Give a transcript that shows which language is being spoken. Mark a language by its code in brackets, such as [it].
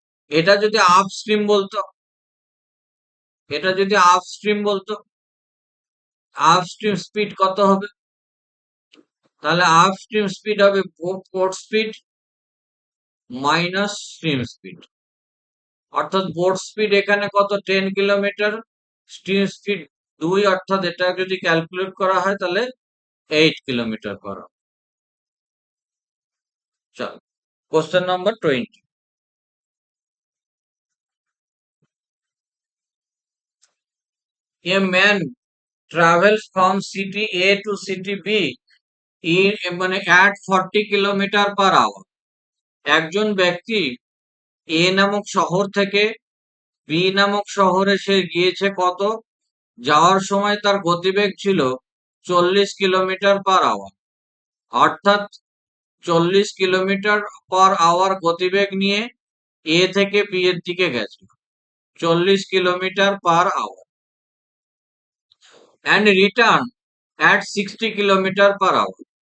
[bn] এটা যদি up stream বলতো, এটা যদি আপ স্ট্রিম বলতো, আপ স্ট্রিম স্পিড কত হবে, তাহলে আপ স্ট্রিম স্পিড হবে boat speed minus stream speed, অর্থাৎ বোট স্পিড এখানে কত 10 কিলোমিটার, স্ট্রিম স্পিড 2, অর্থাৎ এটা যদি ক্যালকুলেট করা হয় তাহলে 8 কিলোমিটার পার আওয়ার। চলো [en] question number 20, a man travels from city A to city B [bn] মানে [en] at 40 kilometre per hour. [bn] একজন ব্যক্তি এ নামক শহর থেকে বি নামক শহরে সে গিয়েছে কত, যাওয়ার সময় তার গতিবেগ ছিল 40 কিলোমিটার পার আওয়ার, অর্থাৎ 40 কিলোমিটার পার আওয়ার গতিবেগ নিয়ে এ থেকে বি এর দিকে গেছে, 40 kilometre per hour, [en] And return at 60 kilometre per hour.